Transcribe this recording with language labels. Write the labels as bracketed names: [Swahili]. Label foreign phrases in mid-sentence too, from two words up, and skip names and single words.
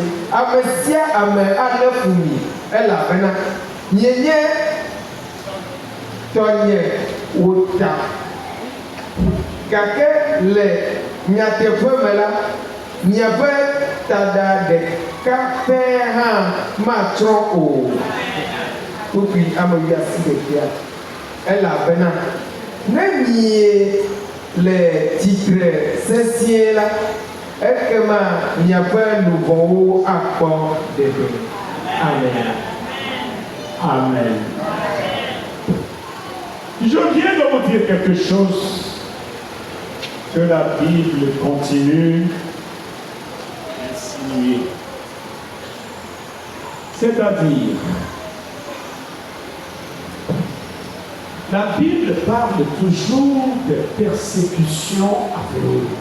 [Ewe] Ame sia ame alé fu mi elabena mienye tɔnye wòta, gake le nyateƒe me la miaƒe tada ɖeka pɛ hã matrɔ o. Wokui ame asi ɖekea elabena ne mie le tsitre sesĩe la ekema miaƒe luvɔwo akpɔ ɖeɖe. Amen. Amen. [French] Je viens de vous dire quelque chose que la Bible continue d'insinuer. C'est-à-dire, la Bible parle toujours des persécutions à venir,